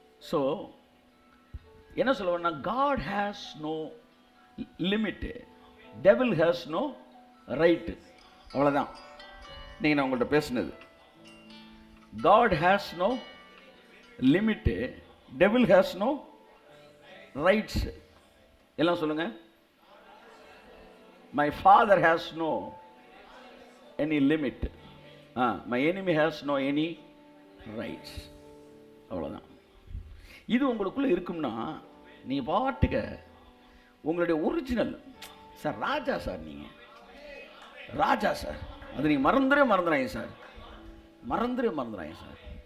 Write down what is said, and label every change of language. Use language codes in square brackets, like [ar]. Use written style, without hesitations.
[ta] So என்ன சொல்லுவேன்னா, [en] God has no limit, devil has no right. [ta] அவ்வளோதான் நீங்கள் நான் உங்கள்கிட்ட பேசுனது. [en] God has no limit, devil has no rights. [ta] எல்லாம் சொல்லுங்க. [en] My father has no any limit, my enemy has no any rights. [ta] அவ்வளோதான். இது உங்களுக்குள்ள இருக்கும்னா நீங்க பாட்டுக்க உங்களுடைய ஒரிஜினல் சார், ராஜா சார், நீங்க ராஜா சார், அது நீங்க மறந்துறாங்க சார், மறந்துறாங்க சார்.